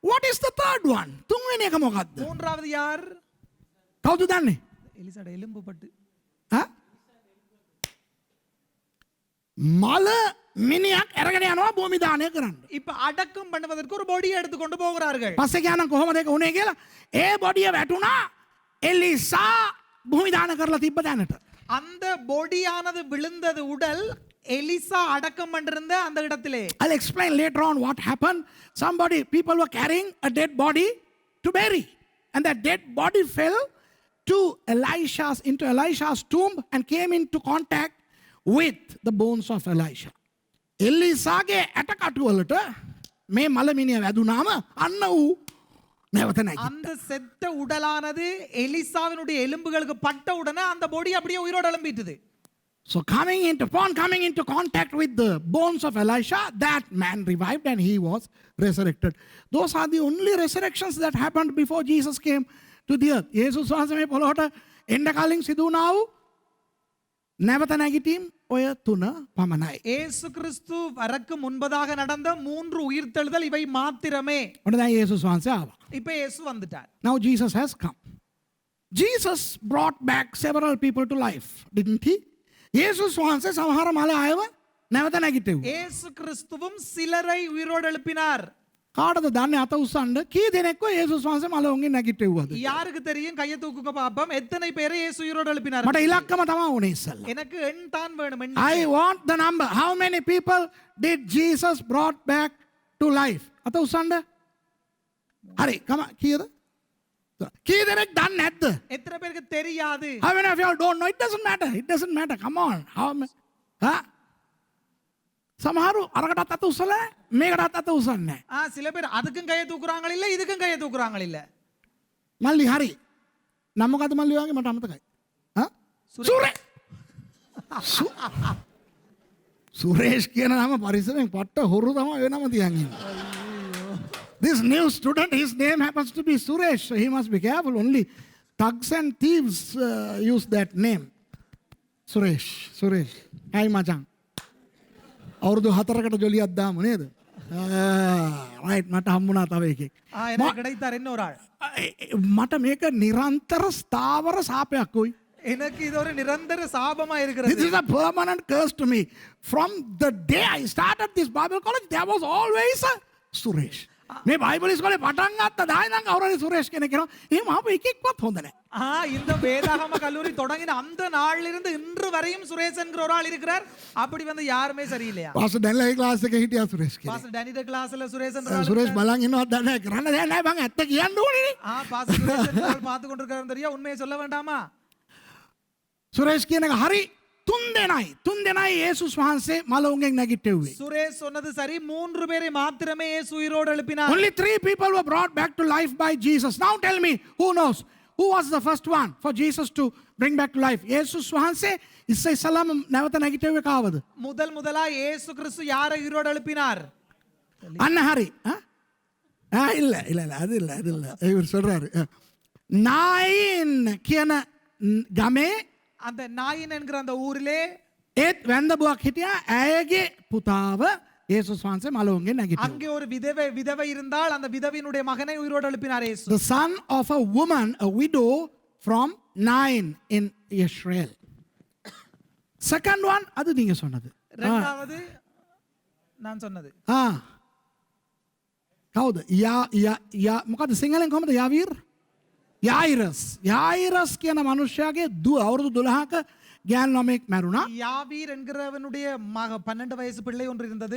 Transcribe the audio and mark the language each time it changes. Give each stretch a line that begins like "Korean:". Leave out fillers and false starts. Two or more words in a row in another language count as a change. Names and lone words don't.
English: What is the third one?
Sinhala: තුන්වෙනි එක මොකද්ද?
Tamil: மூன்றாவது யார்?
Sinhala: කවුද දන්නේ?
Tamil: எலிசாட எலும்பு பட்டு.
Sinhala: ඈ? මල මිනිහක් අරගෙන යනවා භූමි දානය කරන්න.
Tamil: இப்ப அடக்கம் பண்ணுவதற்கு ஒரு பொடியை எடுத்து கொண்டு போகிறார்கள்.
Sinhala: පස්සේ කියනනම් කොහොමද ඒක උනේ කියලා. ඒ බොඩිය වැටුණා එලිසා භූමි දාන කරලා තිබ්බ තැනට.
Tamil: அந்த பொடியானது விழுந்தது உடல் எலிசா அடக்கம் பண்ணிருந்த அந்த இடத்திலே.
English: I'll explain later on what happened. People were carrying a dead body to bury. And that dead body fell into Elisha's tomb and came into contact with the bones of Elisha.
Sinhala: එලිසාගේ ඇටකටු වලට මේ මලමිනිය වැදුනාම අන්න ඌ නැවත නැගිට්ටා.
Tamil: அந்த செத்த உடலானது எலிசாவினுடைய எலும்புகளுக்கு பட்ட உடனே அந்த பொடி அப்படியே உயிரோடு எழும்பிட்டுது.
English: So upon coming into contact with the bones of Elisha, that man revived and he was resurrected. Those are the only resurrections that happened before Jesus came to the earth.
Sinhala: යේසුස් වහන්සේ මේ පොළොවට එන්න කලින් සිදු වුණා වූ නැවත නැගිටීම් ඔය තුන පමණයි.
Tamil: இயேசு கிறிஸ்து வரக்கு முன்பதாக நடந்த 3 உயிர்த்தெழுதல் இவை மாத்திரமே.
Sinhala: ඔන්න දැන් යේසුස් වහන්සේ ආවා.
Tamil: இப்ப இயேசு வந்துட்டார்.
English: Now Jesus has come. Jesus brought back several people to life, didn't he?
Sinhala: යේසුස් වහන්සේ සමහර මල අයව නැවත නැගිටුවා.
Tamil: இயேசு கிறிஸ்துவும் சிலரை உயிரோடு எழுப்பினார்.
Sinhala: කාටද දන්නේ අත උස්සන්න කී දෙනෙක්ව යේසුස් වහන්සේ මලවුන්ගෙන් නැගිටුවාද?
Tamil: யாருக்கு தெரியும்? கையை தூக்குங்க பாப்போம். எத்தனை பேரை இயேசு உயிரோடு எழுப்பினார்?
Sinhala: මට ඉලක්කම තමයි ඕනේ ඉස්සල්ලා.
Tamil: எனக்கு எண் தான் வேணும். எண்.
English: I want the number. How many people did Jesus brought back to life?
Sinhala: අත උස්සන්න. හරි, කීයද? කී දෙනෙක් දන්නේ නැද්ද?
Tamil: எத்தனை பேருக்கு தெரியாது?
English: How many of you all don't know? It doesn't matter. It doesn't matter. Come on.
Sinhala: සමහරු අරකටත් අත උස්සලා මේකටත් අත උස්සන්නේ නැහැ.
Tamil: சில பேர் அதுக்கும் கையை தூக்குறாங்க இல்ல, இதுக்கும் கையை தூக்குறாங்க இல்ல.
Sinhala: මල්ලි හරි. නම මොකද්ද මල්ලි වගේ මට අමතකයි. සුරේෂ් කියන නම පරිස්සමෙන් පට්ට හොරු තමයි ඒ නම තියන් ඉන්නේ.
English: This new student, his name happens to be Suresh, so he must be careful. Only thugs and thieves use that name.
Sinhala: Suresh. Hi මචං. අවුරුදු 4කට ජොලියක් දාමු නේද? right මට හම්බුණා තව එකෙක්.
Tamil: எனக்கு கிடைத்தார் இன்னொரு ஆள்.
Sinhala: මට මේක නිරන්තර ස්ථාවර සාපයක් උයි.
Tamil: எனக்கு இது ஒரு நிரந்தர சாபமா இருக்கிறது.
English: This is a permanent curse to me. From the day I started this Bible college, there was always a Suresh.
Sinhala: මේ බයිබල් ඉස්කෝලේ පටන් ගත්ත දායි නම් කවුරුහරි සුරේෂ් කෙනෙක් කියනවා. එහෙම ආපු එකෙක්වත් හොඳ නැහැ.
Tamil: இந்த வேதாகம கல்லூரி தொடங்கின அந்த நாள்ல இருந்து இன்று வரையும் சுரேஷ் என்கிற ஒரு ஆள் இருக்கிறார். அப்படி வந்து யாருமே சரியில்லையா?
Sinhala: පාස්ටර් ඩැනියල් ක්ලාස් එකේ හිටියා සුරේෂ් කියලා.
Tamil: பாஸ்டர் டேனியல் கிளாஸ்ல சுரேஷ் என்ற ஆள்.
Sinhala: සුරේෂ් බලන් ඉන්නවත් දන්නේ නැහැ. කරන්න දෙයක් නැහැ බං. ඇත්ත කියන්න ඕනේ නේ.
Tamil: பாஸ்டர் சுரேஷ் என்ற ஆள் பார்த்து கொண்டிருக்காரு தெரியா? உண்மையை சொல்ல வேண்டாமா?
Sinhala: සුරේෂ් කියන එක හරි. තුන් දෙනයි යේසුස් වහන්සේ මලවුන්ගෙන් නැගිට්ටුවේ.
Tamil: சுரேஷ் சொன்னது சரி. 3 பேரை மாத்திரமே இயேசு உயிரோடு எழுப்பினார்.
English: Only 3 people were brought back to life by Jesus. Now tell me, who knows? Who was the first one for Jesus to bring back to life?
Sinhala: යේසුස් වහන්සේ ඉස්සෙල්ලාම නැවත නැගිටුවේ කාවද?
Tamil: முதலா இயேசு கிறிஸ்து யாரை உயிரோடு எழுப்பினார்?
Sinhala: අන්න හරි.
Tamil: இல்ல அது இல்ல. இவர் சொல்றாரு. நாயின்
Sinhala: කියන ගමේ
Tamil: அந்த நாயின் என்கிற அந்த ஊரிலே
Sinhala: ඒත් වැන්දබුවක් හිටියා. ඇයගේ පුතාව යේසුස් වහන්සේ මලවුන්ගෙන් නැගිටුවා.
Tamil: அங்கே ஒரு விதவை இருந்தால் அந்த விதவியினுடைய மகனை உயிரோடு எழுப்பினார் இயேசு.
English: The son of a woman, a widow from Nain in Israel. Second one,
Tamil: அது நீங்க சொன்னது. இரண்டாவது நான் சொன்னது.
Sinhala: කවුද? මොකද සිංහලෙන් කොහමද? යායිරස් කියන මනුෂ්‍යයාගේ දුව අවුරුදු 12ක ගෑනු ළමෙක් මැරුණා.
Tamil: யாவீர் என்கிறவனுடைய 12 வயசு பிள்ளை ஒன்று இருந்தது.